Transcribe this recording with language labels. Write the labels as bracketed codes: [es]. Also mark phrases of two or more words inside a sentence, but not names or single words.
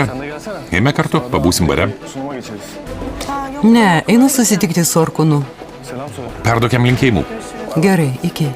[lt] Eime kartu, pabūsim bare. [tr] Sunuma geçeriz. [lt] Ne, einu susitikti su Orkūnu. [tr] Selam söyle. [lt] Perduok jam linkėjimų. Gerai, iki.